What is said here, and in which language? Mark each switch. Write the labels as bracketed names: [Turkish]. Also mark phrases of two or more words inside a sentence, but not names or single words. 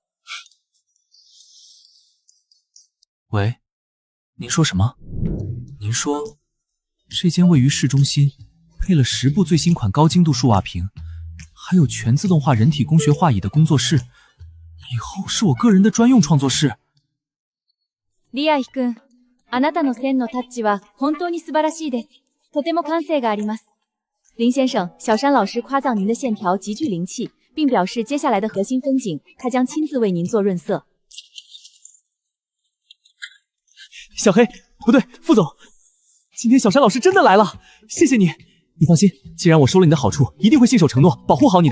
[Chinese] 喂，您说什么？您说这间位于市中心，配了10部最新款高精度数瓦屏， 还有全自动化人体工学画椅的工作室，以后是我个人的专用创作室。 [Japanese] リアヒ君、あなたの線のタッチは本当に素晴らしいです。とても感性があります。 [Chinese] 林先生，小山老师夸赞您的线条极具灵气，并表示接下来的核心风景，他将亲自为您做润色。小黑，不对，副总，今天小山老师真的来了，谢谢你。你放心，既然我收了你的好处，一定会信守承诺，保护好你的。